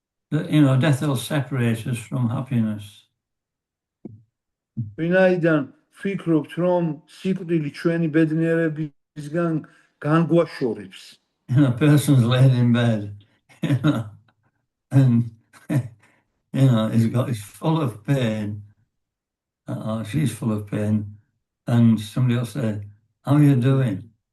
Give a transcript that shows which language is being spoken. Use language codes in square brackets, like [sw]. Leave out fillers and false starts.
[en] That, death will separate us from happiness. [ka] ვინაიდან ვფიქრობთ, რომ სიკვდილი ჩვენი ბედნიერებისგან განგვაშორებს. [en] A person's laid in bed, and he's full of pain, or she's full of pain, and somebody will say, "How are you doing?"